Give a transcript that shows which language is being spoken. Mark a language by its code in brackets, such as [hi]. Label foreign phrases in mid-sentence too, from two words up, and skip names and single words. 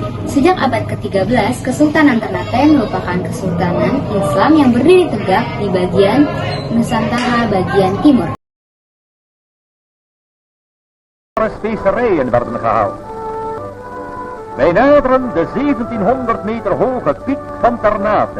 [id] Sejak abad ke-13, Kesultanan Ternate merupakan kesultanan Islam yang berdiri tegak di bagian Nusantara bagian timur. [nl] Specerijen werden gehaald. Wij naderen de 1700 meter hoge piek van Ternate.